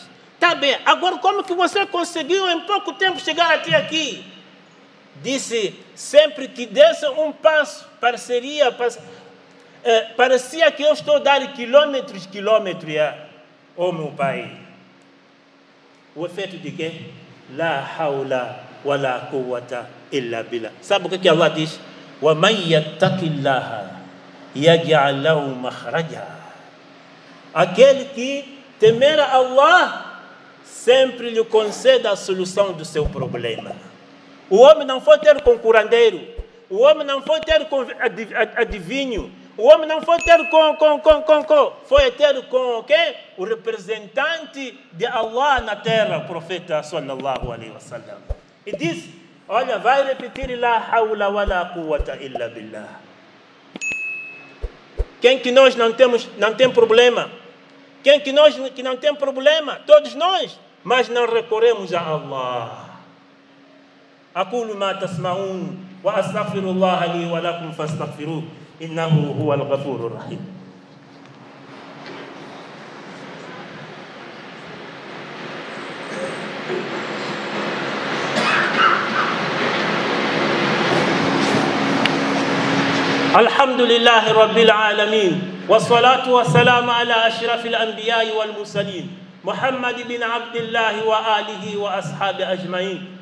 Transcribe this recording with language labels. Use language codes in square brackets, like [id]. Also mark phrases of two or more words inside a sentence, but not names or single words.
[pt] Tá bem, agora como que você conseguiu em pouco tempo chegar até aqui? Disse, sempre que desse um passo, parecia que eu estou a dar quilômetros, oh meu pai. O efeito de quê? [ar] لا حول ولا قوة إلا بالله. [pt] Sabe o que Allah diz? [ar] ومن يتق الله يجعل له مخرجا. [pt] Aquele que temer a Allah sempre lhe concede a solução do seu problema. O homem não foi ter com curandeiro, o homem não foi ter com adivinho, o homem não foi ter foi ter com o quê? O representante de Allah na terra, o profeta [ar] صلى الله عليه وسلم. [pt] E diz, olha, vai repetir [ar] لا حول ولا قوة إلا بالله. [pt] Quem que nós não tem problema? Quem que nós que não tem problema? Todos nós, mas não recorremos a Allah. [ar] أقول ما تسمعون وأستغفر الله لي ولكم فاستغفروه إنه هو الغفور الرحيم. الحمد لله رب العالمين والصلاة والسلام على أشرف الأنبياء والمرسلين محمد بن عبد الله وآله وأصحابه أجمعين.